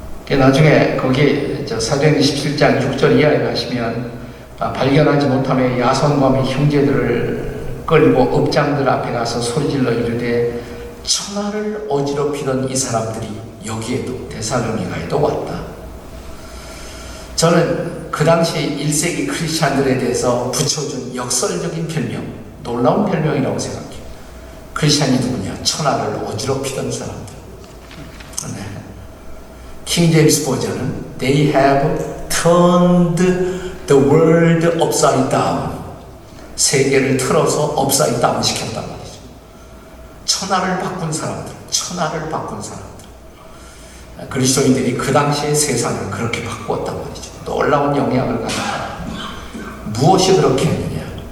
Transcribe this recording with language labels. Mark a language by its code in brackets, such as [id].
[ko] 나중에 거기 사도행전 17장 6절 이하에 가시면 발견하지 못하며 야손과 및 형제들을 끌고 업장들 앞에 가서 소리질러 이르되 천하를 어지럽히던 이 사람들이 여기에도 데살로니가에도 왔다. 저는 그 당시 1세기 크리스찬들에 대해서 붙여준 역설적인 별명, 놀라운 별명이라고 생각해요. 크리스찬이 누구냐? 천하를 어지럽히던 사람들. 네. 킹 제임스 버전은 [en] They have turned the world upside down. [ko] 세계를 틀어서 [en] upside down [ko] 시켰단 말이죠. 천하를 바꾼 사람들, 천하를 바꾼 사람들. 그리스도인들이 그 당시에 세상을 그렇게 바꾸었단 말이죠. 놀라운 영향을 가졌다. 무엇이 그렇게 했느냐?